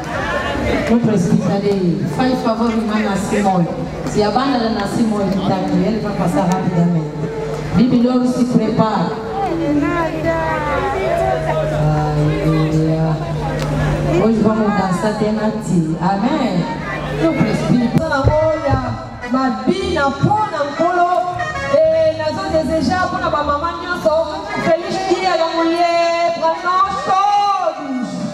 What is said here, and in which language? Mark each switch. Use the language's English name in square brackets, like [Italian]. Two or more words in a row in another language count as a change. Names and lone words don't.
[Portuguese] No presbitério, faz favor, irmã Simone. Se a banda da Simone está aqui, ele vai passar rapidamente. Bibilor se prepara. Aleluia. Hoje vamos dançar até na tia. Amém? No presbitério. [Lingala] Mabina pona nkolo nazo [Portuguese] desejar para a mamãe nosso feliz dia da mulher para nós todos.